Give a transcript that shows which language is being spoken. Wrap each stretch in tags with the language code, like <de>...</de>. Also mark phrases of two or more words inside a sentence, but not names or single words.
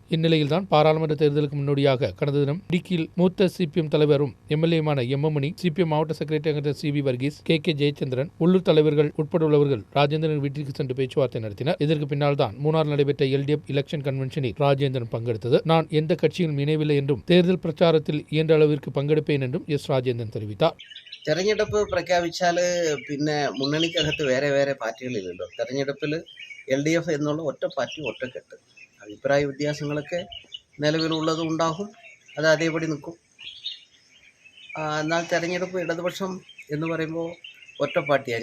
<ta>இந்நிலையில்தான் பாராளுமன்ற தேர்தலுக்கு முன்னோடியாக கடந்த தினம் இடுக்கியில் மூத்த சிபிஎம் தலைவரும் எம்எல்ஏமான எம்எம்மணி, சிபிஎம் மாவட்ட செக்ரட்டரி சிவி வர்கீஸ், கே ஜெயச்சந்திரன் உள்ளூர் தலைவர்கள் உட்பட்டுள்ளவர்கள் ராஜேந்திரன் வீட்டிற்கு சென்று பேச்சுவார்த்தை நடத்தினர். இதற்கு பின்னால் தான் மூணார் நடைபெற்ற எல்டிஎஃப்</ta> <en>election conventionil</en> <ta>ராஜேந்திரன் பங்கெடுத்தது. நான் எந்த கட்சியிலும் இணையவில்லை என்றும் தேர்தல் பிரச்சாரத்தில் இயன்ற அளவிற்கு പങ്കെടുப்பேன் என்றுം രാജേന്ദ്രൻ தெரிவித்தார்.</ta> <ml>തെരഞ്ഞെടുപ്പ് പ്രഖ്യാപിച്ചാൽ പിന്നെ മുന്നണിക്കകത്ത് വേറെ പാർട്ടികളില്ലല്ലോ. തെരഞ്ഞെടുപ്പിൽ LDF എന്നുള്ള ഒറ്റ പാർട്ടി ഒറ്റക്കെട്ട്. അഭിപ്രായ വ്യത്യാസങ്ങളൊക്കെ നിലവിലുള്ളത് ഉണ്ടാകും, അത് അതേപടി നിൽക്കും. എന്നാൽ തെരഞ്ഞെടുപ്പ് ഇടതുപക്ഷം എന്ന് പറയുമ്പോൾ ഒറ്റ പാർട്ടിയാണ്.</ml>